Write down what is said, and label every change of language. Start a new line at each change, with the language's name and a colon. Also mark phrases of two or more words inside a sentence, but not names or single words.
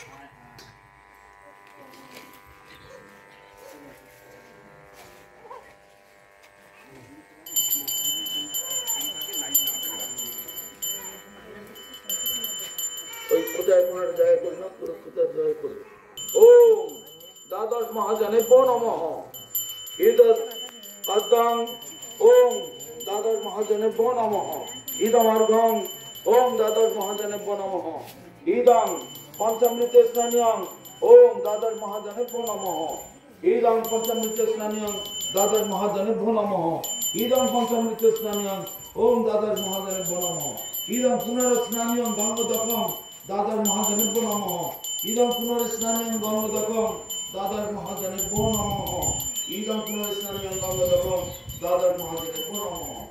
Bangla: ওই কোথায় কোন জায়গায় করলাম পুরো কোথায় জায়গায় করবে।
Sanskrit: ওম দ্বাদশ মহাজনেভ্যো নমঃ ইদৎ পদ্মং ওম দ্বাদশ মহাজনেভ্যো নমঃ ইদমার্ঘং ওম দ্বাদশ মহাজনেভ্যো নমঃ ইদং পঞ্চামৃতে স্নানিয়ং ওম দ্বাদশ মহাজনেভ্যো নমঃ ইদং পঞ্চামৃতে স্নানিয়ং দ্বাদশ মহাজনেভ্যো নমঃ ইদং পঞ্চামৃতে স্নানিয়ং ওম দ্বাদশ মহাজনেভ্যো নমঃ ইদং পুনরস্নানিয়ং গঙ্গোদকং দ্বাদশ মহাজনেভ্যো নমঃ ইদং পুনরস্নানিয়ং গঙ্গোদকং দ্বাদশ মহাজনেভ্যো নমঃ ইদং পুনরস্নানিয়ং গঙ্গোদকং দ্বাদশ মহাজনেভ্যো নমঃ